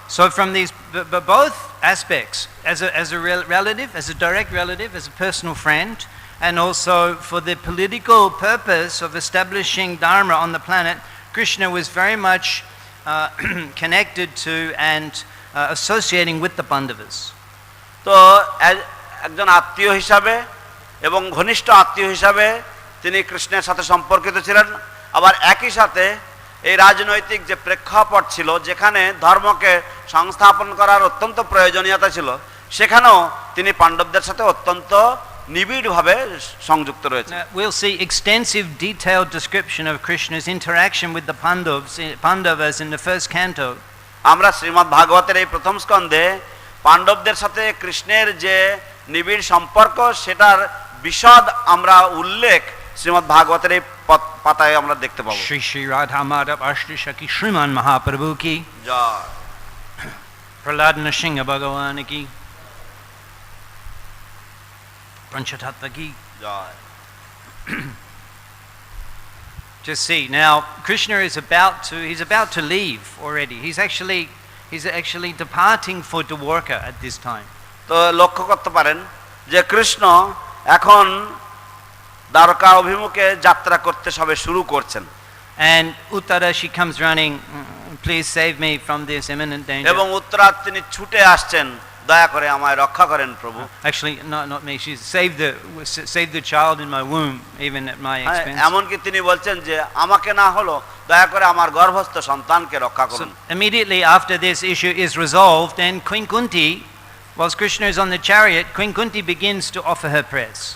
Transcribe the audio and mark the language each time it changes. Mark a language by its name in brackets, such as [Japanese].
[English] So from these both aspects, as a relative, as a direct relative, as a personal friend, and also for the political purpose of establishing dharma on the planet, Krishna was very much connected to and associating with the Pandavas. [Bangla] তো একজন আত্মীয় হিসাবে এবং ঘনিষ্ঠ আত্মীয় হিসাবে তিনি কৃষ্ণের সাথে সম্পর্কিত ছিলেন, আবার একই সাথে এই রাজনৈতিক যে প্রেক্ষাপট ছিল, যেখানে ধর্মকে সংস্থাপন করার অত্যন্ত প্রয়োজনীয়তা ছিল, সেখানেও তিনি পাণ্ডবদের সাথে অত্যন্ত নিবিড়ভাবে সংযুক্ত রয়েছেন। [English] We'll see extensive detailed description of Krishna's interaction with the Pandavas in the first canto. [Bangla] আমরা শ্রীমদ্ ভাগবতের এই প্রথম স্কন্ধে পাণ্ডবদের সাথে কৃষ্ণের যে নিবিড় সম্পর্ক, সেটার বিশদ আমরা উল্লেখ শ্রীমদ্ ভাগবতের এই পাতায় আমরা দেখতে পাবো। শ্রী শ্রী রাধা মাধব অষ্টসখী শ্রীমান মহাপ্রভু কি জয়, প্রহ্লাদ নৃসিংহ ভগবান কি, পঞ্চতত্ত্ব কি জয়। [English] Just see now, Krishna is about to leave already. He's actually departing for Dwarka at this time. [Bangla] তো লক্ষ্য করতে পারেন যে কৃষ্ণ এখন দ্বারকা অভিমুখে যাত্রা করতে সবে শুরু করছেন। [English] And Uttara, she comes running, please save me from this imminent danger. [Bangla] এবং উত্তরা তিনি ছুটে আসছেন, দয়া করে আমায় রক্ষা করেন প্রভু। [English] Actually not me, she saved the child in my womb even at my expense. [Bangla] এমনকি তিনি বলছেন যে আমাকে না হলো, দয়া করে আমার গর্ভস্থ সন্তানকে রক্ষা করুন। [English] Immediately after this issue is resolved, then Queen Kunti, whilst Krishna is on the chariot, Queen Kunti begins to offer her prayers.